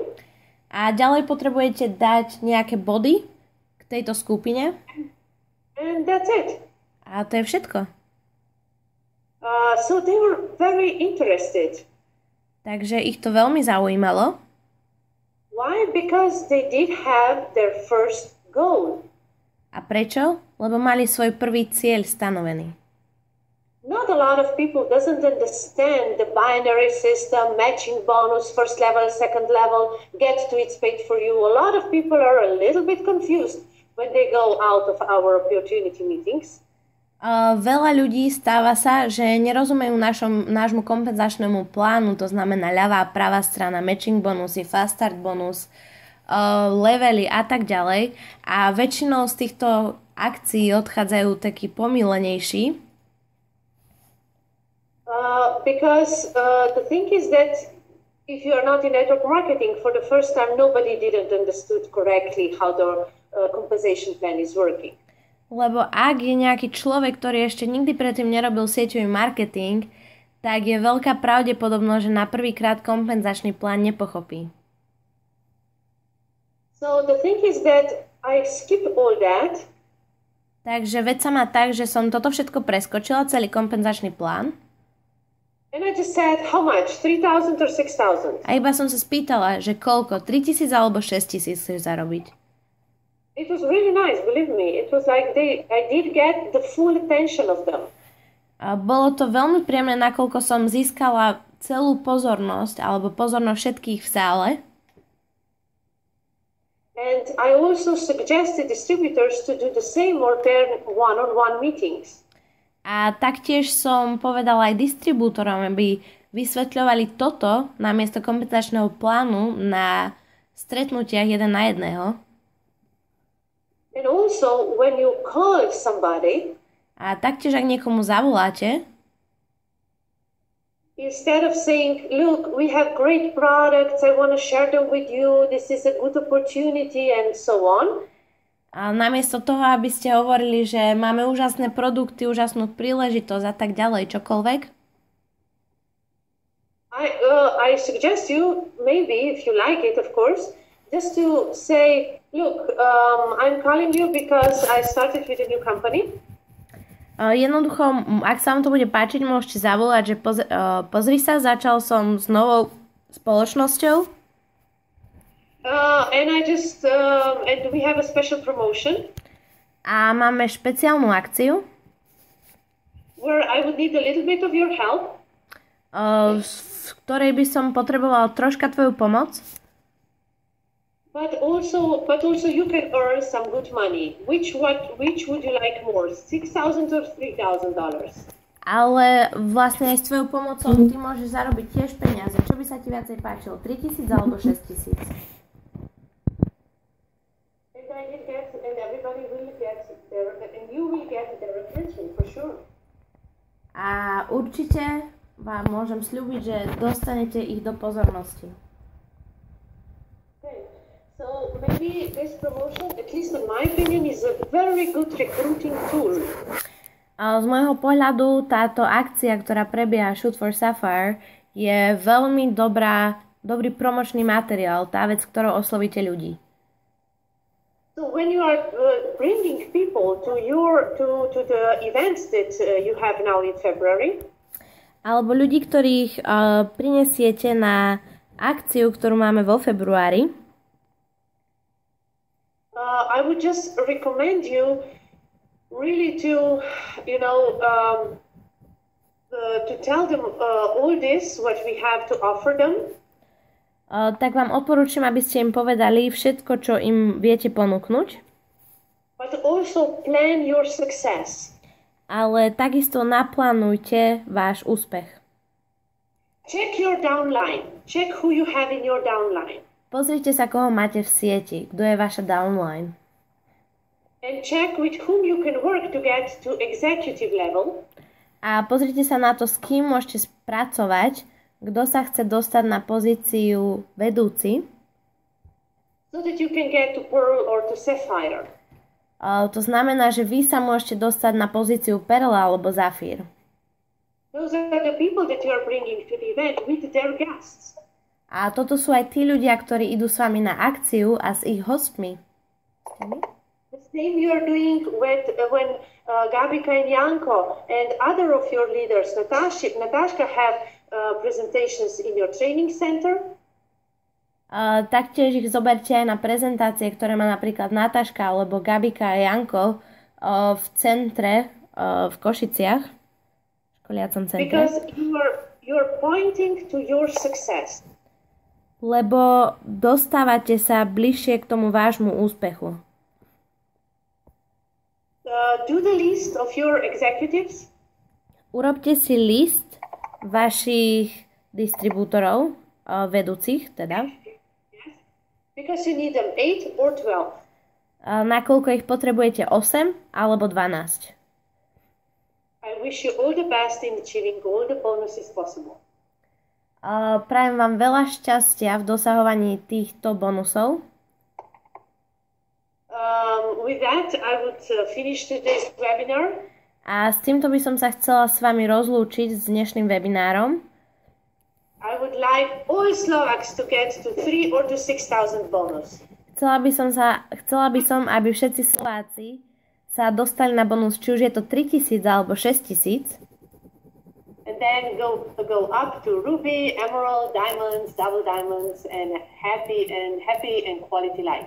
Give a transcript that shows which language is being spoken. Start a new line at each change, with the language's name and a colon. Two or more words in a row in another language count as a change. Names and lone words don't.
Slovak: A ďalej potrebujete dať nejaké body k tejto skupine.
English: And that's it.
Slovak: A to je všetko.
English: So they were very interested.
Slovak: Takže ich to veľmi zaujímalo.
English: Why? Because they did have their first goal.
Slovak: A prečo? Lebo mali svoj prvý cieľ stanovený.
English: Not a lot of people doesn't understand the binary system, matching bonus, first level, second level, get to it's paid for you. A lot of people are a little bit confused when they go out of our opportunity meetings.
Slovak: Veľa ľudí stáva sa, že nerozumejú nášmu kompenzačnému plánu, to znamená ľavá a pravá strana, matching bonusy,
English: fast start bonus,
Slovak: levely a tak ďalej. A väčšinou z týchto akcií odchádzajú takí pomílenejší.
English: Because the thing is that if you are not in network marketing, for the first time nobody didn't understood correctly how the compensation plan is working.
Slovak: Lebo ak je nejaký človek, ktorý ešte nikdy predtým nerobil sieťový marketing, tak je veľká pravdepodobnosť, že na prvýkrát kompenzačný plán nepochopí.
English: So the thing is that I skip all that.
Slovak: Takže vec sa má tak, že som toto všetko preskočila, celý kompenzačný plán.
English: And I just said, how much? 3,000 or 6,000?
Slovak: A iba som sa spýtala, že koľko? 3,000 alebo 6,000 chceš zarobiť?
English: It was really nice, believe me. It was like I did get the full attention of them.
Slovak: A bolo to veľmi príjemné, nakoľko som získala celú pozornosť, alebo pozornosť všetkých v sále.
English: And I also suggested distributors to do the same or pair one-on-one meetings.
Slovak: A taktiež som povedala aj distribútorom, aby vysvetľovali toto namiesto kompenzačného plánu na stretnutiach 1 na 1.
English: And also, when you call somebody,
Slovak: a taktiež, ak niekomu zavoláte,
English: instead of saying, look, we have great products, I want to share them with you, this is a good opportunity, and so on.
Slovak: A namiesto toho, aby ste hovorili, že máme úžasné produkty, úžasnú príležitosť a tak ďalej, čokoľvek.
English: I suggest you, maybe, if you like it, of course, just to say, look, I'm calling you because I started with a new company.
Slovak: Jednoducho, ak sa vám to bude páčiť, môžete zavolať, že pozri sa, začal som s novou spoločnosťou.
English: And we have a special promotion. A máme špeciálnu akciu. Where I would need a little bit of your help. V ktorej by som potreboval troška tvoju pomoc. But also you can earn some good money. Which would you like more? $6,000 or $3,000?
Slovak: Ale vlastne aj s tvojou pomocou ty môžeš zarobiť tiež peniaze. Čo by sa ti viacej páčilo? 3,000 alebo 6,000?
English: And everybody will get and you will get their attention for sure.
Slovak: A určite vám môžem sľúbiť, že dostanete ich do pozornosti.
English: Okay. So maybe this promotion, at least in my opinion, is a very good recruiting tool.
Slovak: A z môjho pohľadu táto akcia, ktorá prebieha Shoot for Sapphire, je veľmi dobrý promočný materiál, tá vec, ktorou oslovíte ľudí.
English: So when you are bringing people to the events that you have now in February,
Slovak: alebo ľudí, ktorých prinesiete na akciu, ktorú máme vo februári,
English: I would just recommend you really to tell them all this what we have to offer them.
Slovak: Tak vám odporúčam, aby ste im povedali všetko, čo im viete ponúknuť.
English: But also plan your success.
Slovak: Ale takisto naplánujte váš úspech.
English: Check your downline. Check who you have in your downline.
Slovak: Pozrite sa, koho máte v sieti, kto je vaša downline.
English: And check with whom you can work to get to executive level.
Slovak: A pozrite sa na to, s kým môžete spracovať, kto sa chce dostať na pozíciu vedúci.
English: So that you can get to Pearl or to Sapphire.
Slovak: To znamená, že vy sa môžete dostať na pozíciu Perla alebo Zafír.
English: Those are the people that you are bringing to the event with their guests.
Slovak: A toto sú aj tí ľudia, ktorí idú s vami na akciu a s ich hostmi.
English: The same you are doing when Gabika and Janko and other of your leaders, Natasha have presentations in your training center.
Slovak: Taktiež ich zoberte aj na prezentácie, ktoré má napríklad Nataška alebo Gabika a Janko v centre v Košiciach, v školiacom centre.
English: Because you're pointing to your success.
Slovak: Lebo dostávate sa bližšie k tomu vášmu úspechu.
English: Do the list of your executives.
Slovak: Urobte si list vašich distribútorov, vedúcich teda.
English: Because you need them 8 or 12.
Slovak: Nakoľko ich potrebujete 8 alebo 12.
English: I wish you all the best in achieving all the bonuses possible.
Slovak: Prajem vám veľa šťastia v dosahovaní týchto bonusov.
English: With that, I would finish today's webinar.
Slovak: A s týmto by som sa chcela s vami rozlúčiť s dnešným webinárom.
English: I would like all Slovaks to get to 3,000 or to 6,000 bonus.
Slovak: Chcela by som, aby všetci Slováci sa dostali na bonus, či už je to 3,000 alebo 6,000.
English: And then go up to ruby, emerald, diamonds, double diamonds, and happy and quality life.